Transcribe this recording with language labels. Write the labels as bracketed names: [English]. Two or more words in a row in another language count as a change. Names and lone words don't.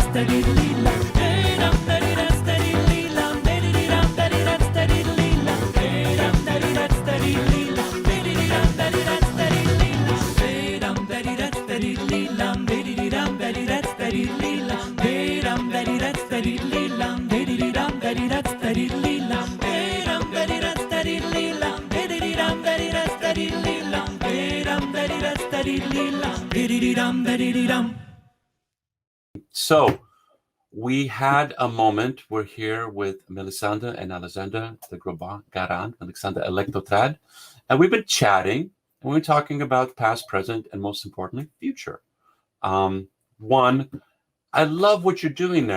[English] daddy-lee-lam, dee-dum, daddy-dats, daddy-lee-lam, dee-dee-dee-dum, daddy-dats, daddy-lee-lam, dee-dum, daddy-dats, daddy-lee-lam, dee-dee-dee-dum, daddy-dats, daddy-lee-lam, dee-dum, daddy-dats, daddy-lee-lam, dee-dee-dee-dum, daddy-dats, daddy-lee-lam, dee-dum, daddy-dats, daddy-lee-lam, dee-dee-dee-dum, daddy-dats, daddy-lee-lam, dee-dum, daddy-dats, daddy-lee-lam, dee-dee-dee-dum, daddy-dats, daddy-lee-lam, dee-dum, daddy-dats, daddy-lee-lam, dee-dee-dee-dum, daddy-dee-dum. So we had a moment. We're here with Mélisande and Alexandre, the Grosbois-Garand, Alexandre Électrotrad, and we've been chatting, and we're talking about past, present, and most importantly, future. One, I love what you're doing there.